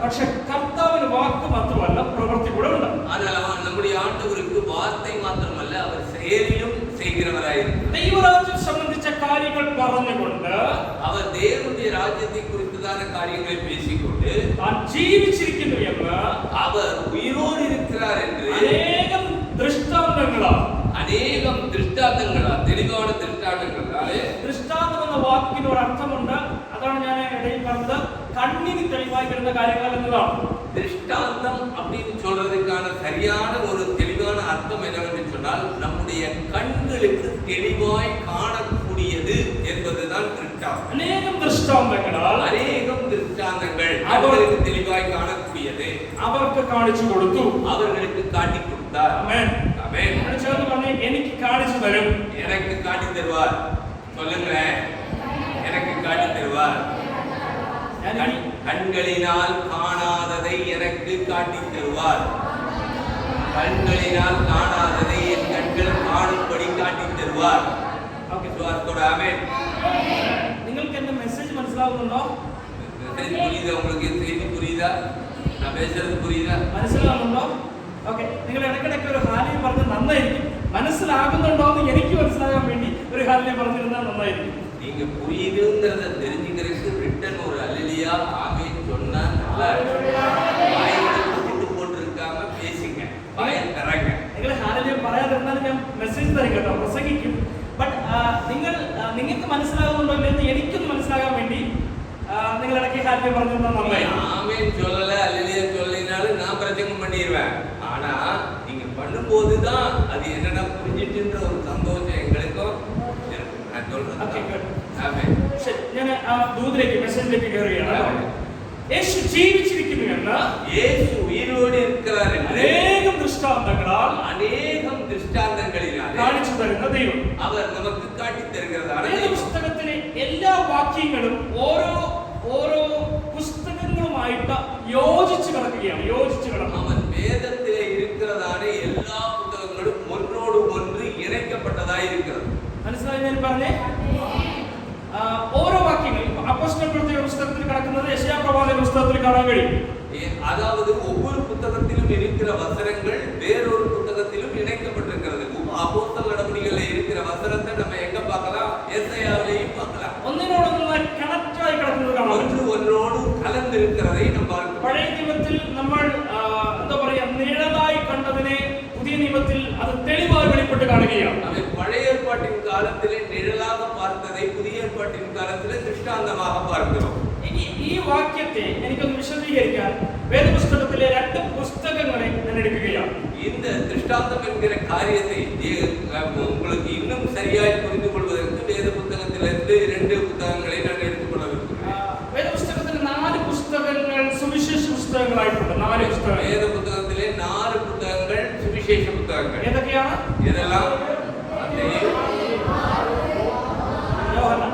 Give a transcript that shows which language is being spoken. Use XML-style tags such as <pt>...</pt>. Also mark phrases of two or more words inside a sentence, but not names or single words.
<ml>പക്ഷെ കർത്താവിന് വാക്ക് മാത്രമല്ല, പ്രവൃത്തി കൂടെ ഉണ്ട്.</ml> <ta>ஆனால் நம்முடைய ஆண்டவருக்கு வார்த்தை மாத்திரமல்ல, அவர் செயலிலும் செய்கிறவராயிருக்கிறார்.</ta> <ml>ദൈവരാജ്യം സംബന്ധിച്ച കാര്യങ്ങൾ പറഞ്ഞുകൊണ്ട്</ml> <ta>அவர் தேவனுடைய ராஜ்யத்தை குறித்ததான காரியங்களை பேசிக்கொண்டு</ta> <ml>താൻ ജീവിച്ചിരിക്കുന്നു എന്ന്</ml> <ta>அவர் உயிரோடு இருக்கிறார் என்று</ta> <ml>അനേകം ദൃഷ്ടാന്തങ്ങളാണ്.</ml> <ta>அநேகம் திருஷ்டாந்தங்களால், தெளிவான திருஷ்டாந்தங்களாலே.</ta> <ml>ദൃഷ്ടാന്തം എന്ന വാക്കിന് ഒരു അർത്ഥമുണ്ട്. അതാണ് ഞാൻ ഇടയിൽ പറഞ്ഞത്, കണ്ണിന് തെളിവായി വരുന്ന കാര്യങ്ങൾ എന്നതാണ്.</ml> <ta>திருஷ்டாந்தம் அப்படின்னு சொல்றதுக்கான சரியான ஒரு தெளிவான அர்த்தம் என்னவென்று சொன்னால், நம்முடைய கண்களுக்கு தெளிவாய் காணக்கூடியது என்பதுதான் திருஷ்டாந்தம்.</ta> <ml>അനേകം ദൃഷ്ടാന്തങ്ങളാൽ</ml> <ta>அநேகம் திருஷ்டாந்தங்கள் அவர்களுக்கு தெளிவாய் காணக்கூடியது</ta> <ml>അവർക്ക് കാണിച്ചു കൊടുത്തു,</ml> <ta>அவர்களுக்கு காட்டி கொடுத்தார்.</ta> <ml>ആമേൻ.</ml> <ta>ஆமென்.</ta> <ml>ചേർന്ന് പറഞ്ഞേ, എനിക്ക് കാണിച്ചു തരും.</ml> <ta>எனக்கு காட்டி தருவார். சொல்லுங்களேன், எனக்கு காட்டி தருவார். கண்களினால் காணாததை எனக்கு காட்டி தருவார். கண்களினால் காணாததை என் கண்கள் காணும்படி காட்டி தருவார். ஆமென்.</ta> <ml>നിങ്ങൾക്ക് എന്റെ മെസ്സേജ് മനസ്സിലാവുന്നുണ്ടോ?</ml> <ta>புரியுதா? உங்களுக்கு செய்தி புரியுதா? நான் பேசுறது புரியுதா?</ta> <ml>മനസ്സിലാവുന്നുണ്ടോ? ഓക്കെ. നിങ്ങൾ ഇടയ്ക്കിടയ്ക്ക് ഒരു ഹാലിയം പറഞ്ഞ് നന്നായിരിക്കും. മനസ്സിലാകുന്നുണ്ടോ എന്ന് എനിക്ക് മനസ്സിലാകാൻ വേണ്ടി ഒരു ഹാലിയം പറഞ്ഞിരുന്നാൽ നന്നായിരിക്കും.</ml> <ta>நீங்க புரியுதுங்கிறத தெரிஞ்சுக்கிறதுக்கு ரிட்டன் ஒரு அல்லேலூயா ஆமென் சொன்னா நல்லா இருக்கும். வாயிட்டு போட்டுருக்காம பேசுங்க, வாயை தரங்க.</ta> <ml>നിങ്ങൾ ഹാലിയം പറയാതിരുന്നാൽ ഞാൻ മെസ്സേജ് തരും കേട്ടോ, പ്രസംഗിക്കും. ബട്ട് നിങ്ങൾക്ക് മനസ്സിലാകുന്നുണ്ടോ എന്ന് എനിക്കൊന്ന് മനസ്സിലാകാൻ വേണ്ടി നിങ്ങൾ ഇടയ്ക്ക് ഹാലിയം പറഞ്ഞിരുന്നാൽ നന്നായിരിക്കും.</ml> <ta>ஆமென் சொல்லல அல்லேலூயா சொல்லினாலும் நான் பிரசங்கம் பண்ணிடுவேன். ஆனா நீங்க பண்ணும்போது தான் அது என்னன்னா புரிஞ்சிட்டுன்ற ஒரு சந்தோஷம் எங்களுக்கும் இருக்கு. நான் சொல்றேன்.</ta> <en>okay, good.</en> <ta>ஆமென்.</ta> <ml>ശരി, ഞാൻ ദൂതിലേക്ക് മെസ്സേജിലേക്ക് കയറുകയാണ്. യേശു ജീവിച്ചിരിക്കുന്നു എന്ന്,</ml> <ta>യേശു ഉയിരോട് இருக்கிறார் என்று</ta> <ml>അനേകം ദൃഷ്ടാന്തങ്ങളാൽ</ml> <ta>அநேகம் திருஷ்டாந்தங்களினாலே</ta> <ml>കാണിച്ചു തരുന്ന ദൈവം.</ml> <ta>அவர் நமக்கு காட்டி தருகிறதான</ta> <ml>പുസ്തകത്തിലെ എല്ലാ വാക്യങ്ങളും ഓരോ പുസ്തകങ്ങളുമായിട്ട് യോജിച്ച് കിടക്കുകയാണ്.</ml> <ta>அவன் வேதத்திலே இருக்கிறதான எல்லா புத்தகங்களும் ஒன்றோடு ஒன்று இணைக்கப்பட்டதாய் இருக்கிறது.</ta> <ml>മനസ്സിലായി ഞാൻ പറഞ്ഞേ? ഓരോ വാക്യങ്ങളും അപ്പോസ്തല പ്രവൃത്തിയുടെ പുസ്തകത്തിൽ കിടക്കുന്നത് യെശയ്യാ പ്രവാചകന്റെ പുസ്തകത്തിൽ കാണാൻ കഴിയും.</ml> <ta>அதாவது ஒவ்வொரு புத்தகத்திலும் இருக்கிற வசனங்கள் வேறொரு புத்தகத்திலும் இணைக்கப்பட்டிருக்கிறது. அப்போஸ்தல நடவடிக்கைகளில் இருக்கிற வசனத்தை நம்ம எங்க பார்க்கலாம்? எசேயாவிலேயும் பார்க்கலாம்.</ta> <ml>ഒന്നിനോടൊന്ന് കണക്ട് ആയി കിടക്കുന്നത് കാണാം.</ml> <ta>ஒன்று ஒன்றோடு கலந்து இருக்கிறதை நம்ம பார்க்கலாம்.</ta> <ml>പഴയ നിയമത്തിൽ നമ്മൾ എന്താ പറയാ, നിഴലായി കണ്ടതിനെ പുതിയ നിയമത്തിൽ അത് തെളിവായി വെളിപ്പെട്ട് കാണുകയാണ്.</ml> <ta>பழைய ஏற்பாட்டின் காலத்திலே நிழலாக பார்த்ததை புதிய ஏற்பாட்டின் காலத்திலே திருஷ்டாந்தமாக பார்க்கிறோம்.</ta> <ml>ഇനി ഈ വാക്യത്തെ എനിക്കൊന്ന് വിശദീകരിക്കാൻ വേദപുസ്തകത്തിലെ 2 പുസ്തകങ്ങളെ ഞാൻ എടുക്കുകയാണ്.</ml> <ta>இந்த திருஷ்டாந்தம் என்கிற காரியத்தை உங்களுக்கு இன்னும் சரியாய் புரிந்து கொள்வதற்கு வேத புத்தகத்திலிருந்து 2 புத்தகங்களை நான் எடுத்துக்கொள்ள விரும்புகிறேன்.</ta> <ml>വേദപുസ്തകത്തിൽ 4 പുസ്തകങ്ങൾ സുവിശേഷ പുസ്തകങ്ങളായിട്ടുണ്ട്. 4 പുസ്തകങ്ങൾ.</ml> <ta>வேத புத்தகத்திலே 4 புத்தகங்கள் சுவிசேஷ புத்தகங்கள்.</ta> <ml>ഏതൊക്കെയാണ്?</ml> <ta>இதெல்லாம்</ta> <ml>യോഹന്നാൻ,</ml>